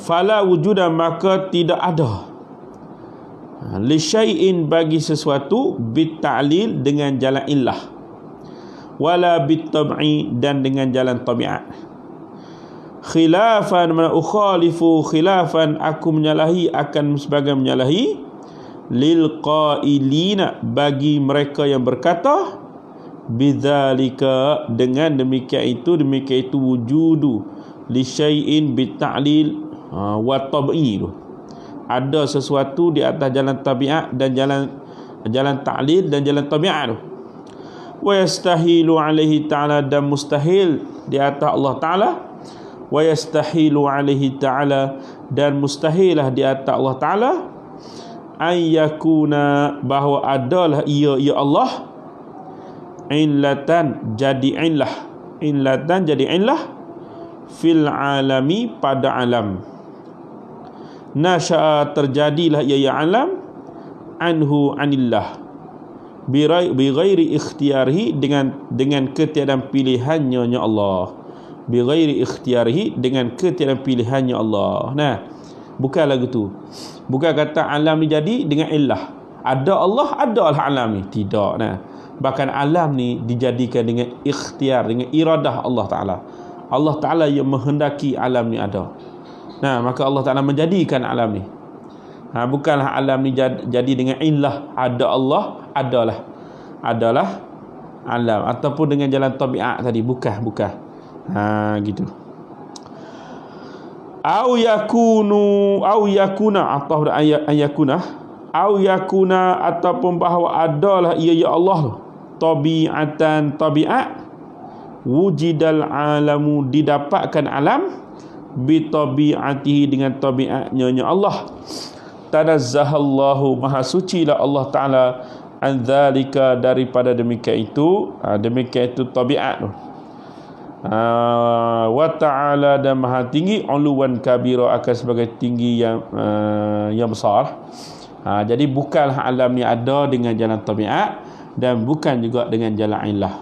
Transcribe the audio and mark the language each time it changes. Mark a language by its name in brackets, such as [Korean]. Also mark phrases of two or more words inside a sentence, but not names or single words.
[Arabic] فلا وجود, [Malay] maka tidak ada. [Arabic] لشيء, [Malay] bagi sesuatu, [Arabic] بالتعليل, [Malay] dengan jalan illah, [Arabic] ولا بالطبع, [Malay] dan dengan jalan tabiat. [Arabic] خلافا منا أخالف خلافا, [Malay] aku menyalahi, akan sebagai menyalahi, [Arabic] للقائلين, [Malay] bagi mereka yang berkata, bidzalika, dengan demikian itu [Arabic] وجود لشيء بالتعليل والطبع, [Malay] ada sesuatu di atas jalan tabiat dan jalan ta'lil dan jalan tabiat tu. [Arabic] ويستحيل عليه تعالى, [Malay] dan mustahil di atas Allah Ta'ala. [Arabic] ويستحيل عليه تعالى, [Malay] dan mustahilah di atas Allah Ta'ala, [Arabic] أن يكون, [Malay] bahawa adalah ia Allah, illatan, jadi illah, [Arabic] في العالم, [Malay] pada alam. Nasya'a, terjadilah ia alam, [Arabic] عنه عن الله بغير اختياره, [Malay] dengan ketiadaan pilihannya Allah. [Arabic] بغير اختياره, [Malay] dengan ketiadaan pilihannya Allah. Nah, bukan lagu tu. Bukan kata alam ni jadi dengan illah. Ada Allah, adalah alam ni. Tidak. Nah, bahkan alam ni dijadikan dengan ikhtiar, dengan iradah Allah Ta'ala. Allah Ta'ala yang menghendaki alam ni ada. Nah, maka Allah Ta'ala menjadikan alam ni. Bukanlah alam ni jadi dengan illah. Ada Allah, adalah alam. Ataupun dengan jalan tabiat tadi. Bukan. Gitu. [Arabic] أو يكون, [Malay] atau yakuna, ataupun bahawa adalah ia Allah tabi'atan, tabiat, [Arabic] وجد العالم, [Malay] didapatkan alam, [Arabic] بطبيعته, [Malay] dengan tabiatnya Allah. Tanazzahallahu, maha sucilah Allah Ta'ala, [Arabic] عن ذلك, [Malay] daripada demikian itu tabiat tu. [Arabic] وتعالى, [Malay] dan maha tinggi, [Arabic] علوا كبيرا, [Malay] akan sebagai tinggi yang besar. Jadi bukanlah alam ni ada dengan jalan tabiat, dan bukan juga dengan jalan illah.